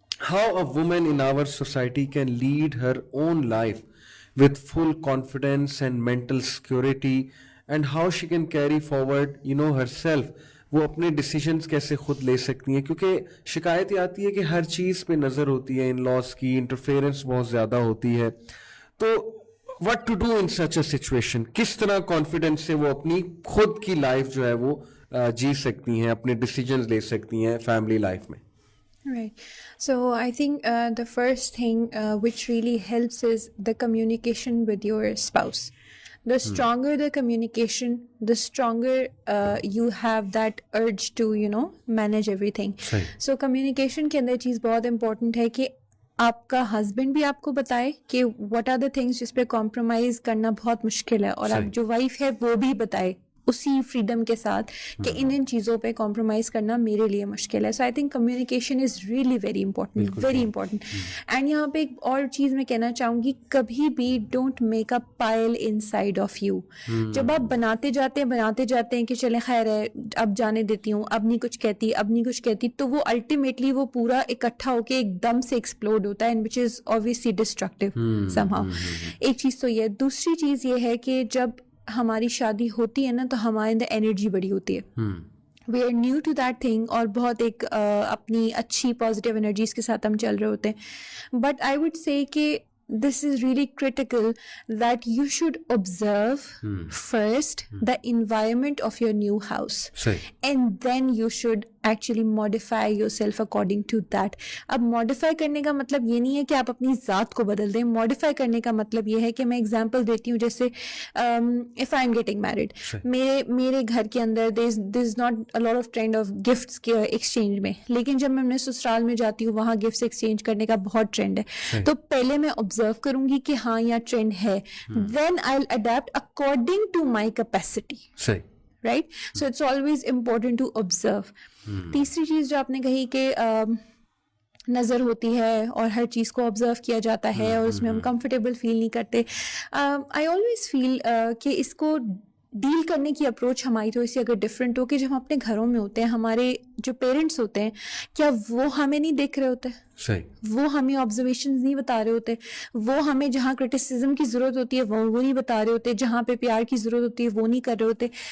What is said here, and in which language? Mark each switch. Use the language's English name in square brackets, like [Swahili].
[English] how a woman in our society can lead her own life with full confidence and mental security, and how she can carry forward herself, [Urdu] وہ اپنے decisions کیسے خود لے سکتی ہیں, کیونکہ شکایت یہ آتی ہے کہ ہر چیز پہ نظر ہوتی ہے, ان لاس کی انٹرفیئرنس بہت زیادہ ہوتی ہے. تو [English] what to do in such a situation, [Urdu] کس طرح کانفیڈنس سے وہ اپنی خود کی لائف جو ہے وہ جی سکتی ہیں, اپنے ڈیسیجنز لے سکتی ہیں فیملی لائف میں. [English] Right. So I think the first thing which really helps is the communication with your spouse. The stronger the communication, the stronger you have that urge to, manage everything. [Urdu] So communication کے اندر چیز بہت important ہے کہ آپ کا husband بھی آپ کو بتائے کہ [English] what are the things [Urdu] جس پہ کمپرومائز کرنا بہت مشکل ہے, اور آپ جو وائف ہے وہ بھی بتائے اسی فریڈم کے ساتھ کہ ان چیزوں پہ کمپرومائز کرنا میرے لیے مشکل ہے. [English] so I think communication is really very important, [Urdu] very important. And یہاں پہ ایک اور چیز میں کہنا چاہوں گی, کبھی بھی [English] Don't make a pile inside of you. [Urdu] جب آپ بناتے جاتے ہیں کہ چلیں خیر ہے اب جانے دیتی ہوں, اب نہیں کچھ کہتی, تو وہ الٹیمیٹلی وہ پورا اکٹھا ہو کے ایک دم سے ایکسپلوڈ ہوتا ہے, [English] And which is obviously destructive somehow. [Urdu] ایک چیز تو یہ. دوسری چیز یہ ہے کہ جب ہماری شادی ہوتی ہے نا تو ہمارے اندر انرجی بڑی ہوتی ہے, [English] we are new to that thing, [Urdu] اور بہت ایک اپنی اچھی پازیٹیو انرجیز کے ساتھ ہم چل رہے ہوتے ہیں. [English] But I would say کہ this is really critical that you should observe first the environment of your new house, and then you should actually modify yourself according to that. [Urdu] اب modify کرنے کا مطلب یہ نہیں ہے کہ آپ اپنی ذات کو بدل دیں. modify کرنے کا مطلب یہ ہے کہ میں example دیتی ہوں, جیسے [English] if I am getting married, [Urdu] میرے گھر کے اندر [English] there is not a lot of trend of gifts [Urdu] کے exchange میں, لیکن جب میں اپنے سسرال میں جاتی ہوں وہاں gifts exchange کرنے کا بہت ٹرینڈ ہے. تو پہلے میں observe کروں گی کہ ہاں یہاں ٹرینڈ ہے, [English] then I'll adapt according to my capacity. Right? So it's always important to observe. [Urdu] تیسری چیز جو آپ نے کہی کہ نظر ہوتی ہے اور ہر چیز کو آبزرو کیا جاتا ہے اور اس میں ہم کمفرٹیبل فیل نہیں کرتے. [English] I always feel [Urdu] کہ اس کو ڈیل کرنے کی اپروچ ہماری تھوڑی سی اگر ڈفرینٹ ہو, کہ جب ہم اپنے گھروں میں ہوتے ہیں, ہمارے جو پیرنٹس ہوتے ہیں کیا وہ ہمیں نہیں دیکھ رہے ہوتے, وہ ہمیں آبزرویشنز نہیں بتا رہے ہوتے, وہ ہمیں جہاں کرٹیسزم کی ضرورت ہوتی ہے وہ نہیں بتا رہے ہوتے, جہاں پہ پیار کی ضرورت ہوتی ہے وہ نہیں کر رہے ہوتے.